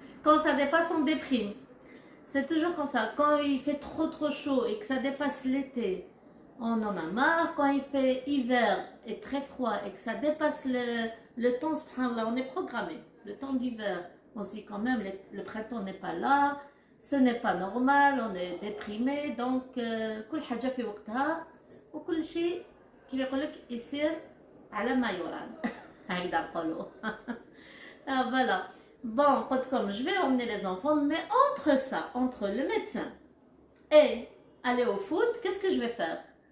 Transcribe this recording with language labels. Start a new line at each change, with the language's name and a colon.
French: Quand ça dépasse, on déprime. C'est toujours comme ça. Quand il fait trop chaud et que ça dépasse l'été, on en a marre. Quand il fait hiver et très froid et que ça dépasse le temps, subhanallah, on est programmé. Le temps d'hiver, on se dit quand même, le printemps n'est pas là. Ce n'est pas normal, on est déprimé.
Arabic: Donc, كل حاجة في وقتها وكل شيء كيف يقول لك يصير على ما يرام. هكذا نقولوا. Voilà.
French: Bon, comme je vais emmener les enfants, mais entre ça, entre le médecin et aller au foot, qu'est-ce que je vais faire?